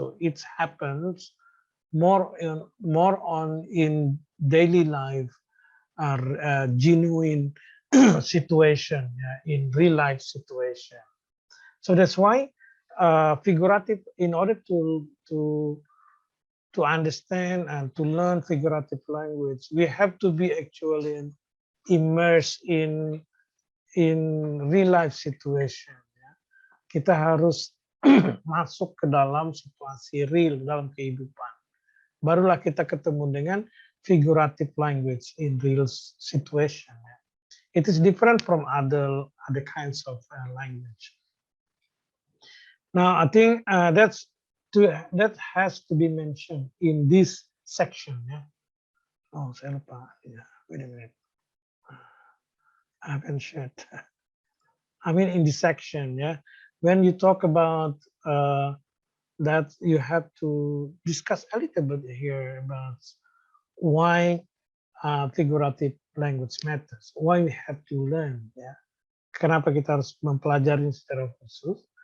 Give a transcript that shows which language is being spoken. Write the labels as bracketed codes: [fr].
[en] So it happens more on in daily life, genuine situation, in real life situation. So that's why figurative, in order to understand and to learn figurative language, we have to be actually immersed in real life situation. [id] Ya. Kita harus masuk ke dalam situasi real dalam kehidupan. Barulah kita ketemu dengan figurative language [en] in real situation. [id] Ya. [en] It is different from other kinds of language. Now, I think that has to be mentioned in this section. Yeah. Oh, [id] saya lupa. [en] Yeah. Wait a minute. I haven't shared. I mean, in this section, yeah. When you talk about that, you have to discuss a little bit here about why figurative language matters. Why we have to learn, ya. [id] Kenapa kita harus mempelajari secara khusus?